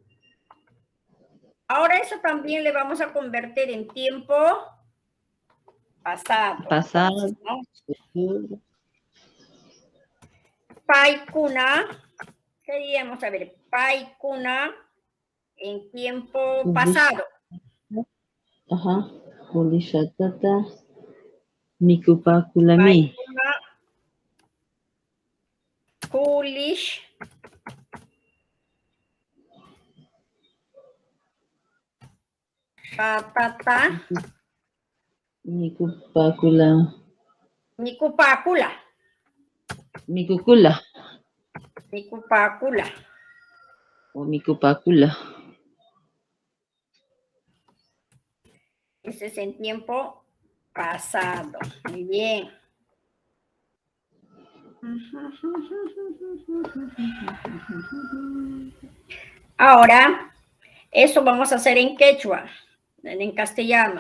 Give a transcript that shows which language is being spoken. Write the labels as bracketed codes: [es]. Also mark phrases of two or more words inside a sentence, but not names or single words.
[es] Ahora eso también le vamos a convertir en tiempo pasado. Pasado. ¿No? Paykuna. Queríamos saber. Paykuna en tiempo pasado. Ajá. [qu] Kulishatata mikupakulami. Kulish Shatata Mikupakula. Mikukula. O mikupakula. [es] Ese es en tiempo pasado. Muy bien. Ahora Eso vamos a hacer en quechua, en castellano.